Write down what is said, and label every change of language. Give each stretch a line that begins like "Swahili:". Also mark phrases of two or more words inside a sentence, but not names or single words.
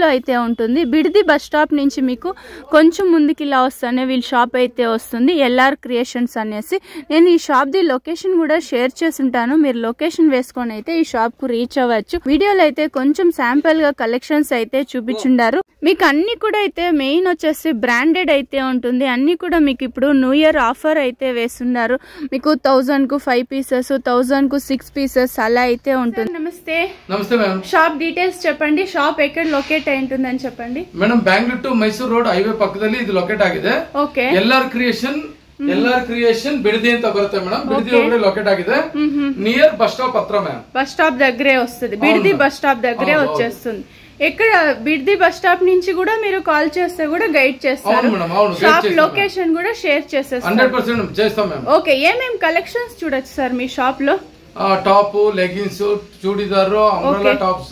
Telugu: అయితే ఉంటుంది బిడిది
English: bus stop
Telugu: నుంచి మీకు కొంచెం ముందుకి ఇలా వస్తానే వీళ్ళ షాప్ అయితే వస్తుంది ఎల్ఆర్ క్రియేషన్స్ అనేసి నేను ఈ షాప్ ది లొకేషన్ కూడా షేర్ చేసి ఉంటాను మీరు లొకేషన్ వేసుకొని అయితే ఈ షాప్ కు రీచ్ అవ్వచ్చు వీడియోలో అయితే కొంచెం శాంపుల్ గా కలెక్షన్స్ అయితే చూపించుండారు మీకు అన్ని కూడా అయితే మెయిన్ వచ్చేసి బ్రాండెడ్ అయితే ఉంటుంది అన్ని కూడా మీకు ఇప్పుడు
English: new year offer
Telugu: అయితే వేస్తున్నారు మీకు 1000 కు 5 పీసెస్ 1000 కు 6 పీసెస్ అలా అయితే ఉంటుంది నమస్తే మేడం
English: shop details
Telugu: చెప్పండి షాప్ ఎక్కడ లొకేట్ అయి ఉంటుందని చెప్పండి
Kannada: మేడం బెంగళూరు టు ಮೈಸೂರು
English: road highway
Kannada: ಪಕ್ಕದಲ್ಲಿ ಇದು ಲೊಕೇಟ್ ಆಗಿದೆ ಓಕೆ ಎಲ್ಆರ್ ಕ್ರಿಯೇಷನ್ ಬಿಡದಿ ಅಂತ ಬರುತ್ತೆ ಮೇಡಂ ಬಿಡದಿ ಒಳಗಡೆ ಲೊಕೇಟ್ ಆಗಿದೆ
English: near bus stop
Kannada: ಹತ್ರ ಮ್ಯಾಮ್
English: bus stop
Telugu: దగ్గరే వస్తుంది బిడిది
English: bus stop
Telugu: దగ్గరే వచ్చేస్తుంది ఎక్కడ బిడిది
English: bus stop
Telugu: నుంచి కూడా మీరు కాల్ చేస్తే కూడా గైడ్ చేస్తారు
English: shop location
Telugu: కూడా షేర్ చేసేస్తారు 100% చేస్తాం మ్యామ్ ఓకే ఏమేం కలెక్షన్స్ చూడొచ్చు సార్ మీ షాప్ లో
English: top leggings churidar umbrella tops